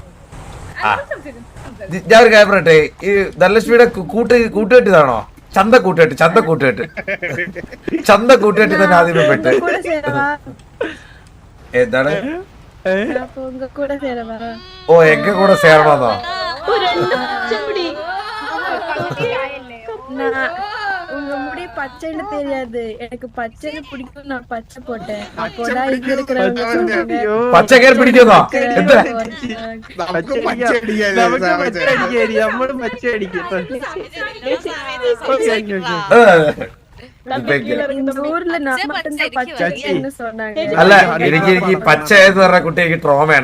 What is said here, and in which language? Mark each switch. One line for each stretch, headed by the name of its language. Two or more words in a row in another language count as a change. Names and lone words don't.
Malayalam: ഞാൻ ഒരു കാര്യം പറയട്ടെ. ഈ ധനലക്ഷ്മിയുടെ കൂട്ടുകെട്ടിതാണോ? ചന്ത കൂട്ടുകെട്ട് തന്നെ ആദ്യമേ പെട്ട്. എന്താണ്? എങ്ക കൂടെ ചേരണമെന്നോ?
Tamil: பச்சைன்னு தெரியாது எனக்கு. பச்சைன்னு பிடிக்கும். நான் பச்சை போட்டேன்.
Malayalam: പച്ചക്കറി പിടിക്കുന്നോ? അല്ല എനിക്ക് പച്ച എന്ന് പറഞ്ഞ കുട്ടി എനിക്ക് ട്രോമയാണ്.